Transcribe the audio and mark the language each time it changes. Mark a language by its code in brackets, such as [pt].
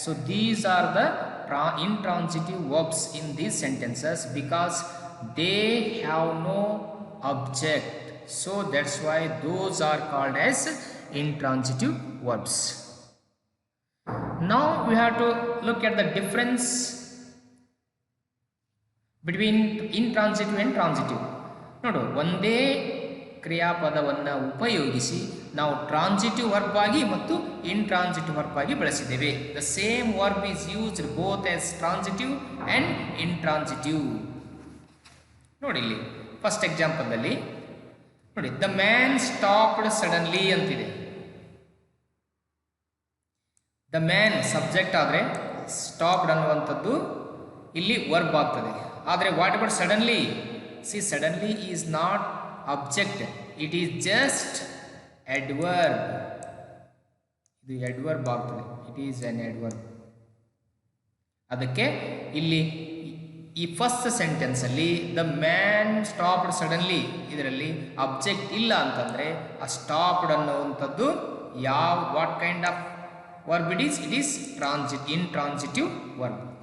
[en] So these are the intransitive verbs in these sentences because they have no object. So that's why those are called as intransitive verbs. Now we have to look at the difference between intransitive and transitive. [kn] ನೋಡು, ಒಂದೇ ಕ್ರಿಯಾಪದವನ್ನು ಉಪಯೋಗಿಸಿ ನಾವು transitive verb ಆಗಿ ಮತ್ತು intransitive verb ಆಗಿ ಬಳಸಿದ್ದೇವೆ. [en] The same verb is used both as transitive and intransitive. [kn] ನೋಡಿ, ಇಲ್ಲಿ ಫಸ್ಟ್ ಎಕ್ಸಾಂಪಲ್ದಲ್ಲಿ ನೋಡಿ, [en] the man stopped suddenly [kn] ಅಂತಿದೆ. ದ ಮ್ಯಾನ್ ಸಬ್ಜೆಕ್ಟ್ ಆದರೆ ಸ್ಟಾಪ್ಡ್ ಅನ್ನುವಂಥದ್ದು ಇಲ್ಲಿ ವರ್ಬ್ ಆಗ್ತದೆ. ಆದರೆ [en] What about suddenly? See, suddenly is not object, it is just adverb. [kn] ಇದು adverb ಆಗ್ತದೆ. [en] It is an adverb. [kn] ಅದಕ್ಕೆ ಇಲ್ಲಿ ಈ ಫಸ್ಟ್ ಸೆಂಟೆನ್ಸ್ ಅಲ್ಲಿ [en] the man stopped suddenly, [kn] ಇದರಲ್ಲಿ ಅಬ್ಜೆಕ್ಟ್ ಇಲ್ಲ ಅಂತಂದ್ರೆ ಆ ಸ್ಟಾಪ್ಡ್ ಅನ್ನುವಂಥದ್ದು [en] What kind of verb it is intransitive verb.